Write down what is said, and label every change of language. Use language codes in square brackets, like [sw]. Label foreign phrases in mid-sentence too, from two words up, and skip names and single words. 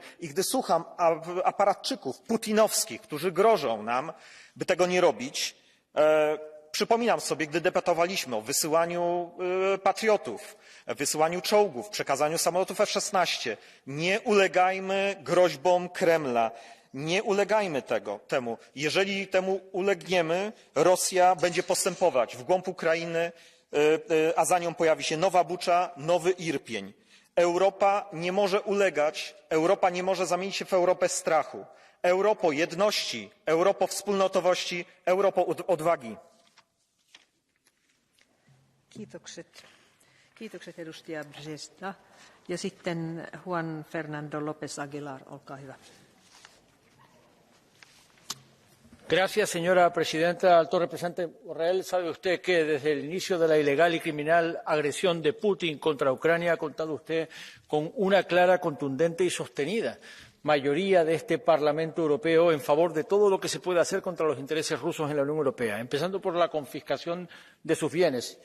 [pl] I gdy słucham aparatczyków putinowskich, którzy grożą nam, by tego nie robić, przypominam sobie, gdy debatowaliśmy o wysyłaniu patriotów, wysyłaniu czołgów, przekazaniu samolotów F-16. Nie ulegajmy groźbom Kremla. Nie ulegajmy temu. Jeżeli temu ulegniemy, Rosja będzie postępować w głąb Ukrainy, a za nią pojawi się nowa Bucza, nowy Irpień. Europa nie może ulegać, Europa nie może zamienić się w Europę strachu. Europo jedności, Europo wspólnotowości, Europo odwagi. [fi] Kiitokset edustaja Brzeźna. Ja sitten Juan Fernando López Aguilar, olkaa hyvä. [es] Gracias, señora presidenta. Alto representante Borrell, sabe usted que desde el inicio de la ilegal y criminal agresión de Putin contra Ucrania ha contado usted con una clara, contundente y sostenida mayoría de este Parlamento Europeo en favor de todo lo que se puede hacer contra los intereses rusos en la Unión Europea, empezando por la confiscación de sus bienes.